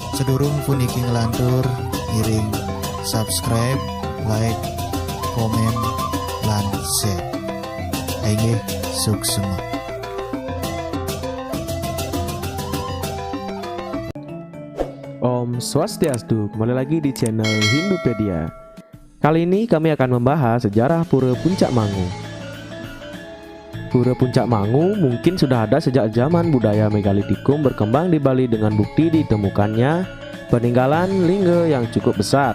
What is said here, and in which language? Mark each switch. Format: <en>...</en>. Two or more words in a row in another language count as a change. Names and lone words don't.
<ban>Sedurung pun iki ngelantur ngiring</ban> <en>subscribe, like,</en> <ban>komen, lan share.</ban> <id>Ayo sukses.</id> <sa>Om Swastiastu,</sa> <id>kembali lagi di channel Hindupedia. Kali ini kami akan membahas sejarah Pura Puncak Mangu. Pura Puncak Mangu mungkin sudah ada sejak zaman budaya megalitikum berkembang di Bali dengan bukti ditemukannya peninggalan lingga yang cukup besar.</id>